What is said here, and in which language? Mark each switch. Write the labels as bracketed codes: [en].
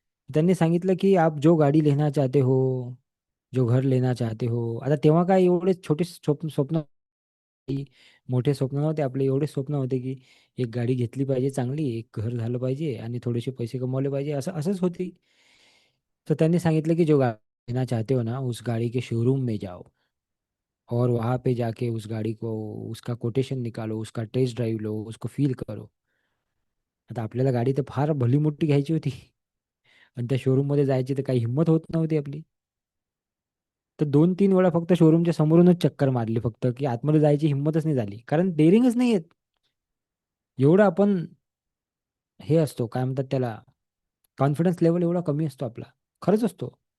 [mr] त्यांनी सांगितलं की [hi] आप जो गाडी लेना चाहते हो, जो घर लेना चाहते हो. [mr] आता तेव्हा काय एवढे छोटे स्वप्न स्वप्न की मोठे स्वप्न नव्हते आपले. एवढे स्वप्न होते की एक गाडी घेतली पाहिजे चांगली, एक घर झालं पाहिजे आणि थोडेसे पैसे कमवले पाहिजे, असंच होती. तर त्यांनी सांगितलं की [hi] जो गाड़ी लेना चाहते हो ना, उस गाड़ी के शोरूम में जाओ और वहाँ पे जाके उस गाड़ी को, उसका कोटेशन निकालो, उसका टेस्ट ड्राइव लो, उसको फील करो. [mr] आता आपल्याला गाडी तर फार भली मोठी घ्यायची होती आणि त्या शोरूममध्ये जायची तर काही हिंमत होत नव्हती आपली. तर 2-3 वेळा फक्त शोरूमच्या समोरूनच चक्कर मारली फक्त, की आतमध्ये जायची हिंमतच नाही झाली. कारण डेअरिंगच नाही येत. एवढं आपण हे असतो, काय म्हणतात त्याला, कॉन्फिडन्स लेवल एवढा कमी असतो आपला. खरंच असतो.